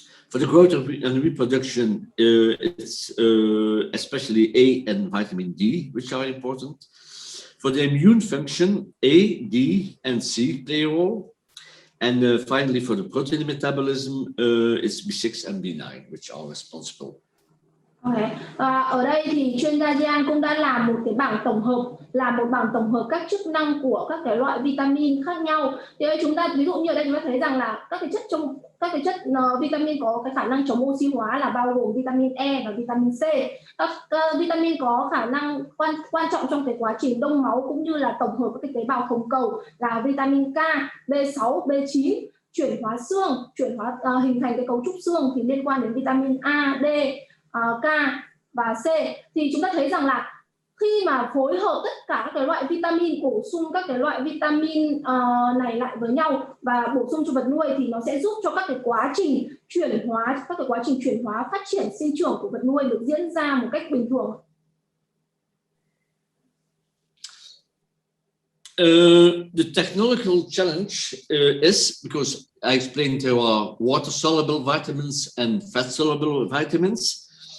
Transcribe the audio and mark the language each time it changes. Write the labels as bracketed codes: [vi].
[en] For the growth and reproduction, it's especially A and vitamin D, which are important. For the immune function, A, D, and C play a role. And finally, for the protein metabolism, it's B6 and B9, which are responsible. Okay. [vi] Ở đây thì chuyên gia Gian cũng đã làm một bảng tổng hợp các chức năng của các cái loại vitamin khác nhau. Thì chúng ta ví dụ như ở đây chúng ta thấy rằng là các cái chất vitamin có cái khả năng chống oxy hóa là bao gồm vitamin E và vitamin C. Các vitamin có khả năng quan trọng trong cái quá trình đông máu cũng như là tổng hợp các cái tế bào hồng cầu là vitamin K, B6, B9, chuyển hóa xương, hình thành cái cấu trúc xương thì liên quan đến vitamin A, D, K và C. Thì chúng ta thấy rằng là khi mà phối hợp tất cả các cái loại vitamin, bổ sung các cái loại vitamin này lại với nhau và bổ sung cho vật nuôi thì nó sẽ giúp cho các cái quá trình chuyển hóa, phát triển sinh trưởng của vật nuôi được diễn ra một cách bình thường. [en] The technological challenge is because I explained there are water-soluble vitamins and fat-soluble vitamins.